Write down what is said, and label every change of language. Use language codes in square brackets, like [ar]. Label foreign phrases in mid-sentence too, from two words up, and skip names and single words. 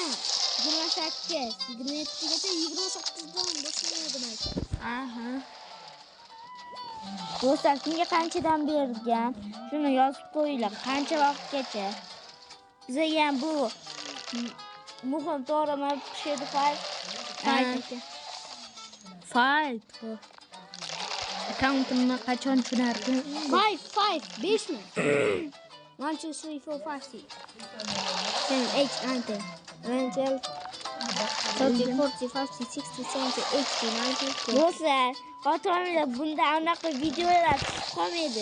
[uz] 28, 27gacha, 28dan boshlanadi maktab. Aha. Do'stlar, kimga qanchadan bergan? Shuni yozib qo'yinglar. Qancha vaqtgacha? Bizga ham bu muhim to'g'rimi? Shadow Fight. Fight. Accountimni qachon tushunardim? 5, 5mi? 1, 2, 3, 4, 5, 6. 7, 8, 9, 10, 11, 12, 13, 14, 15, 16, 17, 18, 19. Do'stlar, xotiramda bunda anaqa videolar qolmaydi.